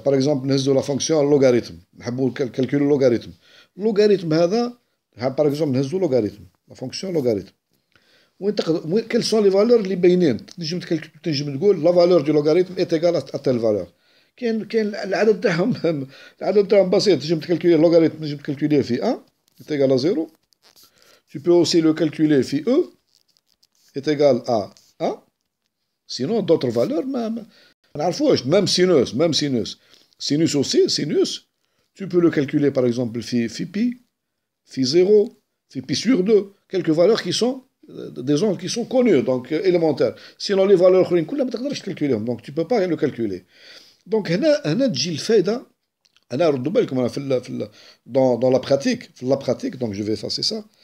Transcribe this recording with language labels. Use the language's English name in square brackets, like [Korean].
[French] Par exemple, [Arabic] نهزوا [French] la fonction logarithme. [Arabic] نحبوا [French] calculer logarithme. Logarithme [Arabic] هذا [French] par exemple [Arabic] نهزوا [French] logarithme. La fonction logarithme. Quelles sont les valeurs [Arabic] اللي باينين؟ تنجم تقول [French] la valeur du logarithme est égale à telle valeur. [Arabic] كاين العدد تاعهم بسيط. تنجم تكالكولي logarithme تنجم تكالكوليه في 1 [French] est égal à 0. Tu peux aussi le calculer phi e est égal à 1. Sinon, d'autres valeurs, même sinus. Sinus aussi, tu peux le calculer par exemple phi pi, phi 0, phi pi sur 2. Quelques valeurs qui sont des angles qui sont connus, donc élémentaires. Sinon, les valeurs [Arabic] ما تقدرش [French] calculer, donc tu ne peux pas le calculer. [Arabic] Donc, هنا تجي الفائدة. أنا ردوا بالكم أنا [French] dans la pratique, donc je vais effacer ça.